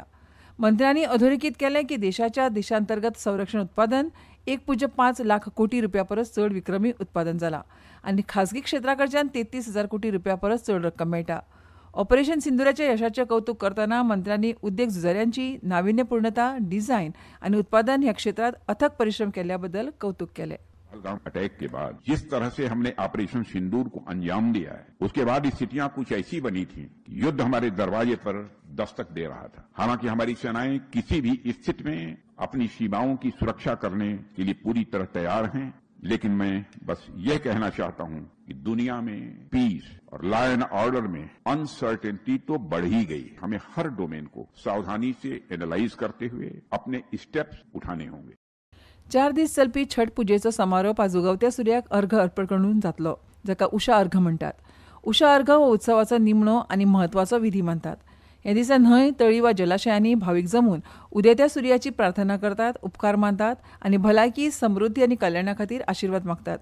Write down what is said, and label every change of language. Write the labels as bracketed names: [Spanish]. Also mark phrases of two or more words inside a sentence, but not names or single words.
[Konkani] मंत्र्यांनी अधोरेखित केलें की देशाच्या देशांतर्गत संरक्षण उत्पादन 1.5 लाख कोटी रुपया परस चड विक्रमी उत्पादन जालां आनी खाजगी क्षेत्रा कडच्यान 33,000 कोटी रुपया परस चड रक्कम मेळटा. ऑपरेशन सिंदुराच्या यशाचें कौतुक करतना मंत्र्यांनी उद्देग झुजाऱ्यांची नाविन्यपूर्णता, डिझायन आनी उत्पादन ह्या क्षेत्रात अथक परिश्रम केल्ल्या बद्दल कौतुक केलें. [Hindi] पहलगाम अटैक के बाद जिस तरह से हमने ऑपरेशन सिंदूर को अंजाम दिया है, उसके बाद ये स्थितियां कुछ ऐसी बनी थी कि युद्ध हमारे दरवाजे पर दस्तक दे रहा था. हालांकि हमारी सेनाएं किसी भी स्थिति में अपनी सीमाओं की सुरक्षा करने के लिए पूरी तरह तैयार हैं. लेकिन मैं बस यह कहना चाहता हूं कि दुनिया में पीस और [English] law and order [Hindi] में अनसर्टेनिटी तो बढ़ ही गई. हमें हर डोमेन को सावधानी से एनालाइज करते हुए अपने स्टेप्स उठाने होंगे. [Konkani] 4 दीस चलपी छठ पुजेचो समारोप आज उगवत्या सूर्याक अर्घ अर्पण करून जातलो, जाका उषा अर्घ म्हणटात. उषा अर्घ हो उत्सवाचो निमणो आनी म्हत्वाचो विधी मानतात. हे दिसा न्हंय, तळी वा जलाशयांनी भावीक जमून उदेत्या सूर्याची प्रार्थना करतात, उपकार मानतात आनी भलायकी, समृद्धी आनी कल्याणा खातीर आशिर्वाद मागतात.